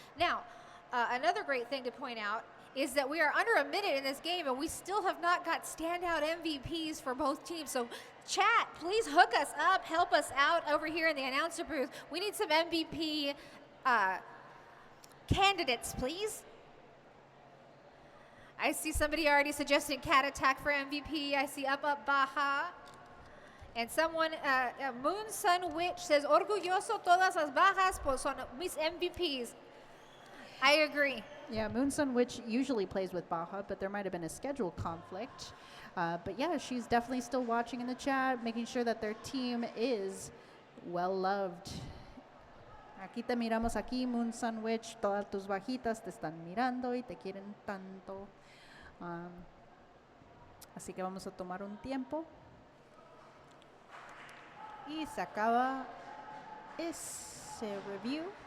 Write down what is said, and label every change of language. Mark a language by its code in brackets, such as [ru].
[en] Now, another great thing to point out is that we are under a minute in this game, and we still have not got standout MVPs for both teams. So chat, please hook us up, help us out over here in the announcer booth. We need some MVP candidates, please. I see somebody already suggesting Cat Attack for MVP. I see Up Baja. And someone, Moon Sun Witch says, [es] orgulloso todas las bajas, pues son mis MVPs. [en] I agree. Yeah, Moon Sun Witch usually plays with Baja, but there might have been a schedule conflict. But yeah, she's definitely still watching in the chat, making sure that their team is well loved. [es] Aquí te miramos aquí, Moon Sun Witch. Todas tus bajitas te están mirando y te quieren tanto. Así que vamos a tomar un tiempo. Y se acaba ese review.